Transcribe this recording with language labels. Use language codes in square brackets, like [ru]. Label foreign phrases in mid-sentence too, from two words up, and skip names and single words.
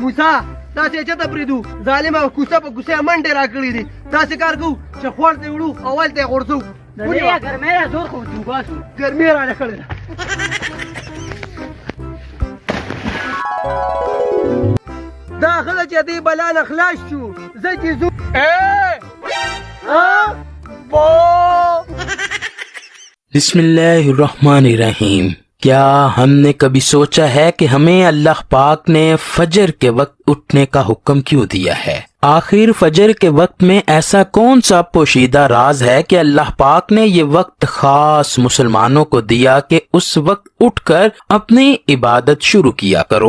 [ps] موسی تاسې چېرته پرېږدو ظالم او کوڅه په کوڅه یې منډې راکړې دي داسې کار کوو چې خوړ ته یې وړو او هلته یې غورځوو ګرمۍ را زور خو وباسو ګرمۍ رانه کړې ده دا خله چې دې بلا نه خلاص شو زه چې ځو [ar] بسم اللہ الرحمن الرحیم. [ur] کیا ہم نے کبھی سوچا ہے کہ ہمیں اللہ پاک نے فجر کے وقت اٹھنے کا حکم کیوں دیا ہے؟ آخر فجر کے وقت میں ایسا کون سا پوشیدہ راز ہے کہ اللہ پاک نے یہ وقت خاص مسلمانوں کو دیا کہ اس وقت اٹھ کر اپنی عبادت شروع کیا کرو؟